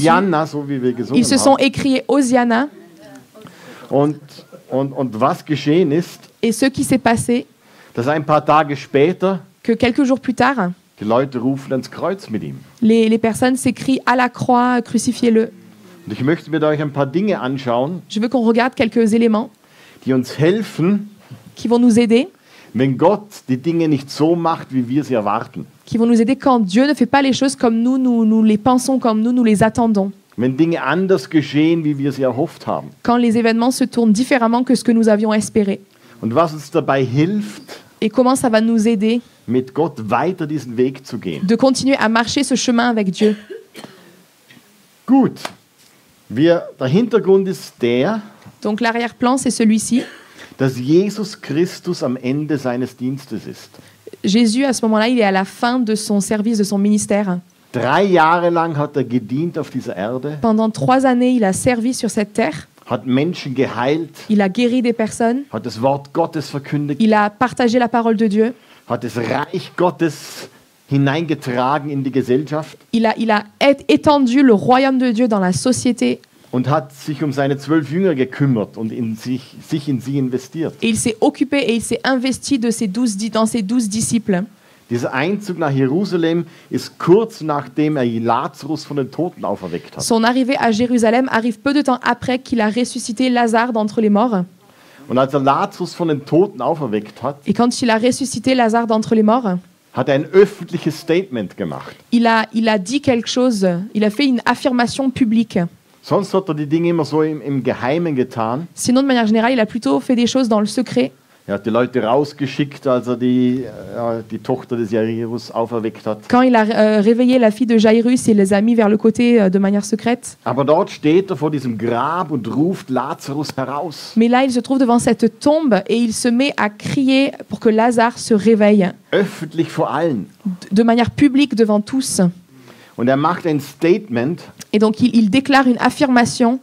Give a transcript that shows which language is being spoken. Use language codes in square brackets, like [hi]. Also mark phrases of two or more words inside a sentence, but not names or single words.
[de] Hosianna, so wie wir gesungen [fr] Ils se sont [de] haben. [fr] écriés Hosianna. [de] Und was geschehen ist, [fr] Et ce qui s'est passé, [de] dass ein paar Tage später [fr] que quelques jours plus tard, [de] die Leute rufen ans Kreuz mit ihm. [fr] les personnes s'écrient à la croix, crucifiez-le. [de] Und ich möchte mit euch ein paar Dinge anschauen, [fr] Je veux qu'on regarde quelques éléments [de] die uns helfen, [fr] qui vont nous aider, [de] wenn Gott die Dinge nicht so macht, wie wir sie erwarten. [fr] qui vont nous aider quand Dieu ne fait pas les choses comme nous les pensons, comme nous les attendons. [de] Wenn Dinge anders geschehen, wie wir sie erhofft haben. [fr] Quand les événements se tournent différemment que ce que nous avions espéré. [de] Und was uns dabei hilft, [fr] Et comment ça va nous aider [de] mit Gott weiter diesen Weg zu gehen. [fr] de continuer à marcher ce chemin avec Dieu. [de] Gut, der Hintergrund ist der, [fr] Donc l'arrière-plan, c'est celui-ci. [de] dass Jesus Christus am Ende seines Dienstes ist. [fr] Jésus, à ce moment-là, il est à la fin de son service, de son ministère. [de] 3 Jahre lang hat er gedient auf dieser Erde, [fr] Pendant 3 années, il a servi sur cette terre. [de] hat Menschen geheilt, [fr] Il a guéri des personnes. [de] hat das Wort Gottes verkündigt, [fr] Il a partagé la parole de Dieu. [de] hat das Reich Gottes hineingetragen in die Gesellschaft [fr] Il a étendu le royaume de Dieu dans la société. [de] und hat sich um seine 12 Jünger gekümmert und sich in sie investiert. [fr] Et il s'est occupé et il s'est investi dans ses 12 disciples. [de] Dieser Einzug nach Jerusalem ist kurz nachdem er Lazarus von den Toten auferweckt hat. [fr] Son arrivée à Jérusalem arrive peu de temps après qu'il a ressuscité Lazare d'entre les morts. [de] Und als er Lazarus von den Toten auferweckt hat, [fr] Et quand il a ressuscité Lazare d'entre les morts, [de] hat er ein öffentliches Statement gemacht. [fr] il a dit quelque chose. Il a fait une affirmation publique. [de] Sonst hat er die Dinge immer so im Geheimen getan. [fr] Sinon, de manière générale, il a plutôt fait des choses dans le secret. [de] Er hat die Leute rausgeschickt, als er die Tochter des Jairus auferweckt hat. [fr] Quand il a réveillé la fille de Jairus, il les a mis vers le côté de manière secrète. [de] Aber dort steht er vor diesem Grab und ruft Lazarus heraus. [fr] Mais là, il se trouve devant cette tombe et il se met à crier pour que Lazare se réveille [de] Öffentlich vor allen. [fr] de manière publique devant tous. [de] Und er macht ein Statement, [fr] Et donc, il déclare une affirmation